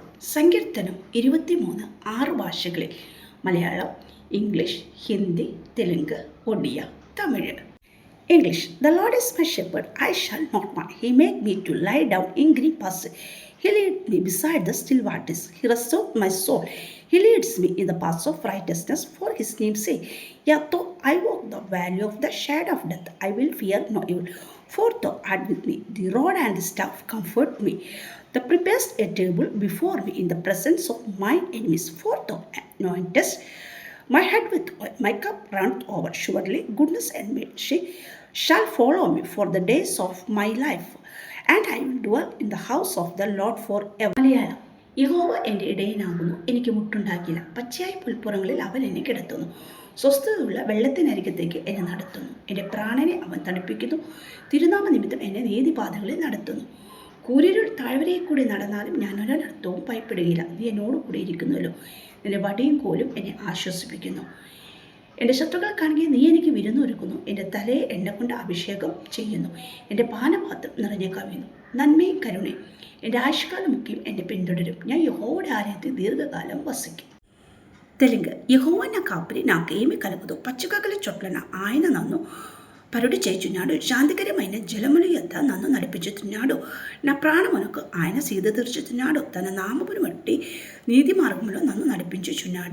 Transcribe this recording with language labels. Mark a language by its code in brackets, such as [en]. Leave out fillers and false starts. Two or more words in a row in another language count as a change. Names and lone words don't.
[ml] സങ്കീർത്തനം 23 6 ഭാഷകളിൽ മലയാളം, ഇംഗ്ലീഷ്, ഹിന്ദി, തെലുങ്ക്, ഒഡിയ, തമിഴ്. [en] English. The Lord is my shepherd, I shall not want. He made me to lie down in green pastures. He leads me beside the still waters. He restores my soul. He leads me in the paths of righteousness for his name's sake. Yet though I walk the valley of the shadow of death, I will fear no evil. For thou art with me, the rod and the staff comfort me. Thou preparest a table before me in the presence of my enemies. For thou anointest my head with oil, my cup runneth over. Surely goodness and mercy shall follow me for the days of my life, and I will dwell in the house of the Lord forever. [ml] മലയാളം. യഹോവ എൻ്റെ ഇടയനാകുന്നു, എനിക്ക് മുട്ടുണ്ടാക്കില്ല. പച്ചയായ പുൽപ്പുറങ്ങളിൽ അവൻ എന്നെ കിടത്തുന്നു. സ്വസ്ഥതയുള്ള വെള്ളത്തിനരികത്തേക്ക് എന്നെ നടത്തുന്നു. എൻ്റെ പ്രാണനെ അവൻ തണുപ്പിക്കുന്നു. തിരുനാമ നിമിത്തം എന്നെ നീതിപാതകളിൽ നടത്തുന്നു. കൂരിരുൾ താഴ്വരയിൽ കൂടി നടന്നാലും ഞാൻ ഒരനർത്ഥവും ഭയപ്പെടുകയില്ല. നീ എന്നോട് കൂടി ഇരിക്കുന്നുവല്ലോ. നിന്റെ വടിയും കോലും എന്നെ ആശ്വസിപ്പിക്കുന്നു. എൻ്റെ ശത്രുക്കൾ കാണുകയും നീ എനിക്ക് വിരുന്നൊരുക്കുന്നു. എൻ്റെ തലയെ എണ്ണ കൊണ്ട് അഭിഷേകം ചെയ്യുന്നു. എൻ്റെ പാനപാത്രം നിറഞ്ഞു കവിയുന്നു. നന്മയും കരുണയും എൻ്റെ ആയുഷ്കാലമൊക്കെയും എന്നെ പിന്തുടരും. ഞാൻ യഹോവയുടെ ആലയത്തിൽ ദീർഘകാലം వసిക്കും. [te] తెలుగు. యెహోవా నా కాపరి, నాకేమీ కలగదు. పచ్చికగల చోట్ల నా ఆయన నన్ను పరుడు చేయుచున్నాడు. శాంతికరమైన జలముల యొద్ద నన్ను నడిపించుచున్నాడు. నా ప్రాణమునకు ఆయన సీద తీర్చుచున్నాడు. తన నామమును బట్టి నీతి మార్గంలో నన్ను నడిపించుచున్నాడు.